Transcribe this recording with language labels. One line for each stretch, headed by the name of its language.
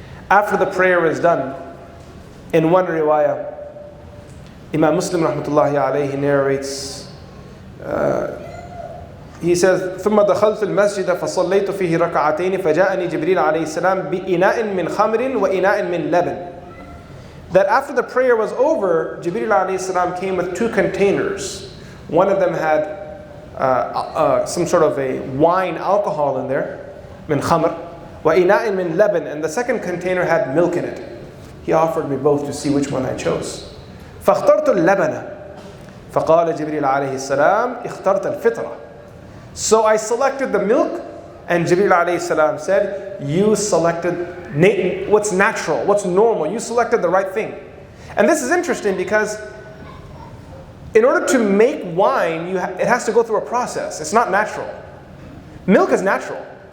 English: After the prayer is done, in one riwayah, Imam Muslim rahmatullahi alayhi narrates, he says,
Arabic: ثم دخلت المسجد فصليت فيه ركعتين فجاءني جبريل عليه السلام بإناء من خمر وإناء من لبن.
English: That after the prayer was over, Jibreel alayhi salam came with two containers. One of them had some sort of a wine alcohol in there,
Arabic: min khamr, wa ina'in min laban,
English: and the second container had milk in it. He offered me both to see which one I chose.
Arabic: فاخترت اللبن فقال جبريل عليه السلام اخترت الفطرة.
English: So I selected the milk, and Jibreel alayhi salam said, you selected what's natural, what's normal. You selected the right thing. And this is interesting because in order to make wine, it has to go through a process. It's not natural. Milk is natural.